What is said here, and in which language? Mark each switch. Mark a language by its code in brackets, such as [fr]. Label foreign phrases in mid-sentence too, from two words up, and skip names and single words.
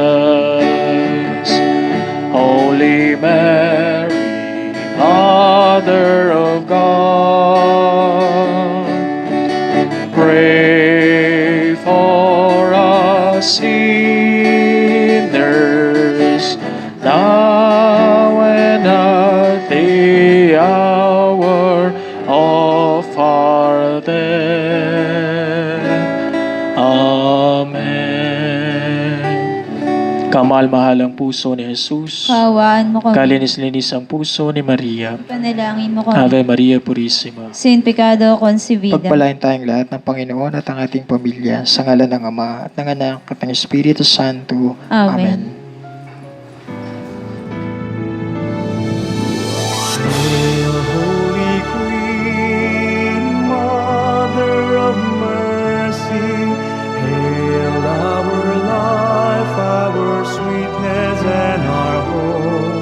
[en] Holy Mary, Mother of God, pray for us sinners, now and at the hour of our death. Amen. [tl] Kamal-mahalang puso ni Jesus, Kaawaan mo kami. kalinis-linis ang puso ni Maria. Ipanalangin mo kami. [la] Ave Maria Purissima. [es] Sin pecado concebida. [tl] Pagpalain tayong lahat ng Panginoon at ang ating pamilya sa ngalan ng Ama at ng Anak at ng Espiritu Santo. Amen. [en] Hail, Holy Queen, Mother of Mercy, hail our life, our sweetness, and our hope.